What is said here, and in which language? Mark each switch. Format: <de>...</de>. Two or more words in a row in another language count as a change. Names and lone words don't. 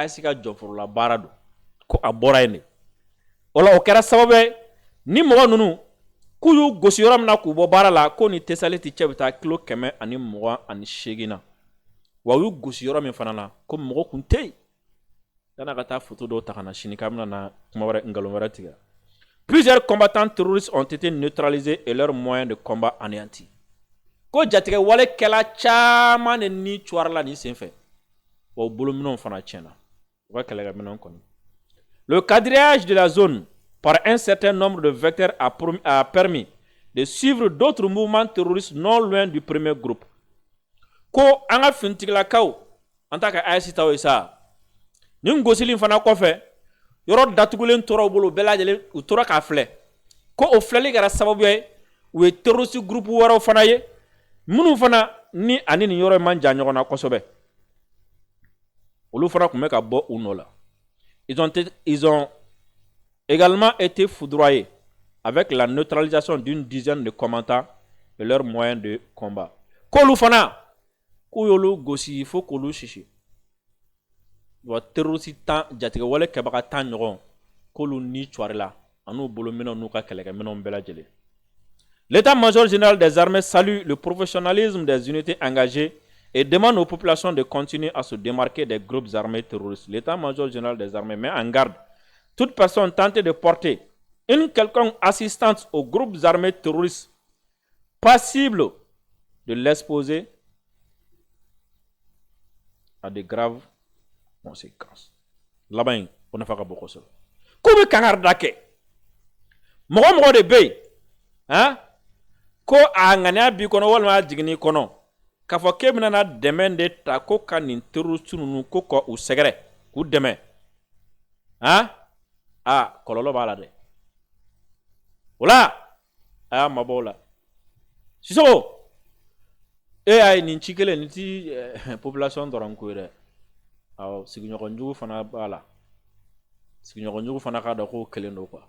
<bm>AES ka jɔforola baara don ko a bɔra yen de o la o kɛra sababu ye ni mɔgɔ ninnu k'u y'u gosi yɔrɔ min na k'u bɔ baara la ko ni Tessalit cɛ bɛ taa kilo 128 na wa u y'u gosi yɔrɔ min fana na ko mɔgɔ kun tɛ yen yan'a ka taa photo dɔw ta ka na sini k'a bɛna na kuma wɛrɛ ngalon wɛrɛ tigɛ</bm> <fr>Plusieurs combattants terroristes ont été neutralisés et leurs moyens de combat anéantis.</fr> <bm>Ko jatigɛ wale kɛla caman de ni cuwari la ni senfɛ wa u bolominɛw fana tiɲɛna u ka kɛlɛkɛminɛw kɔni.</bm> <fr>Le quadrillage de la zone par un certain nombre de vecteurs a permis de suivre d'autres mouvements terroristes non loin du premier groupe.</fr> <bm>Ko an ka finitigilakaw an t'a ka AES taw ye sa nin gosili fana kɔfɛ yɔrɔ datugulen tora u bolo bɛɛ lajɛlen u tora k'a filɛ ko o filɛli kɛra sababu ye u ye terroriste groupe wɛrɛw fana ye minnu fana ni ani nin yɔrɔ man jan ɲɔgɔn na kosɛbɛ olu fana tun bɛ ka bɔ u nɔ la.</bm> <fr>Ils ont également été foudroyés avec la neutralisation d'une dizaine de combattants et leurs moyens de combat.</fr> <bm>K'olu fana k'u y'olu gosi fo k'olu sisi wa terroriste tan jatigɛ wale kɛbaga tan ɲɔgɔn k'olu ni cuwari la an'u bolominɛw n'u ka kɛlɛkɛminɛw bɛɛ lajɛlen.</bm> <fr>L'état-major général des armées salue le professionnalisme des unités engagées et demande aux populations de continuer à se démarquer des groupes armés terroristes. L'état-major général des armées met en garde toute personne tentée de porter une quelconque assistance aux groupes armés terroristes passible de l'exposer à de graves conséquences. Là-bas, on a fait beaucoup de choses. Comment</fr> <bm>kangar mɔgɔ de bɛ yen hein ko a ŋaniya bi kɔnɔ walima jigini kɔnɔ k'a fɔ k'e bɛna dɛmɛ de ta ko ka nin terroriste ninnu ko ka u sɛgɛrɛ k'u dɛmɛ hein kɔlɔlɔ b'a la dɛ o la a y'a mabɔ o la Sisoko e y'a ye nin ci kelen nin ti population dɔrɔn ko ye dɛ awɔ sigiɲɔgɔn jugu fana b'a la sigiɲɔgɔn jugu fana k'a dɔn k'o kelen don quoi.</bm>